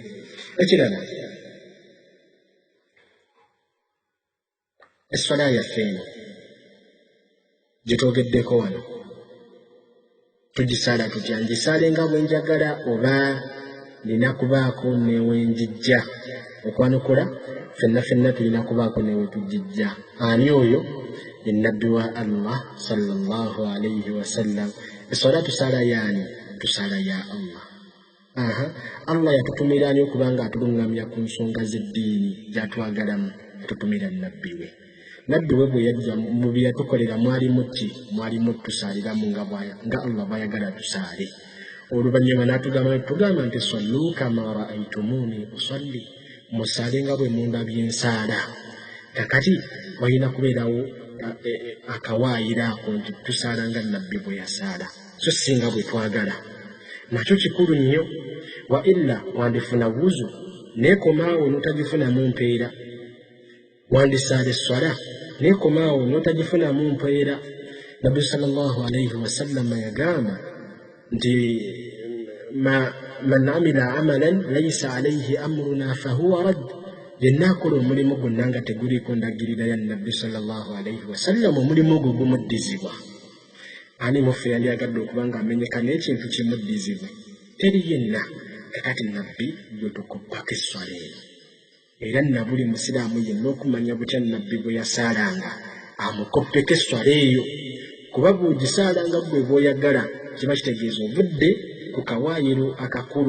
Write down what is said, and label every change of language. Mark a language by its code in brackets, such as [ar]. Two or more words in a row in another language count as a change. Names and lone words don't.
[lg] Ekirala, eswala yaffe eno gyetwogeddeko wano tugisaala tutya? Ngisaale nga bwe njagala oba nina kubaako newenjijja? Okwanukula ffenna tulina kubaako newe tugijja. Ani oyo? Ye Nabbi wa Allah [ar] صلى الله عليه وسلم. [lg] Eswala tusaala yaani? Tusaala ya Allah. Allah yatutumira ani okubanga atulungamya ku nsonga z'eddiini gy'atwagalamu? Yatutumira Nabbi we. Nabbi we bwe yajja mu bye yatukolera mwalimu tusaaliramu nga Allah bw'ayagala tusaale. Oluvannyuma n'atugamba nti [ar] صلوا كما رأيتموني أصلي, [lg] musaale nga bwe mundabye nsaala. Kakati walina kubeerawo akawaayiro ako nti tusaala nga Nabbi bwe yasaala, so singa bwe twagala. Nakyo kikulu nnyo. Wa illa wandifuna wuzu neekomaawo n'otagifunamu mpeera. Wandisaala esswala neekomaawo n'otagifunamu mpeera. Nabbi [ar] صلى الله عليه وسلم [lg] yagamba nti [ar] من عمل عملا ليس عليه أمرنا فهو رد. [lg] Yenna akola omulimu gwonna nga teguliiko ndagirira ya Nabbi [ar] صلى الله عليه وسلم, [lg] omulimu ogwo gumuddizibwa. Ani muffe yandyagadde okuba nga amenyeka n'ekintu kimuddizibwa? Teri yenna. Kakati Nabbi gwe tukubbako esswala eno. Era na buli musiraamu yenna okumanya butya Nabbi bwe yasaalanga amukoppeko esswala eyo, kuba bw'ogisaalanga gwe bw'oyagala kiba kitegeeza ovudde ku kawaayiro akakulu.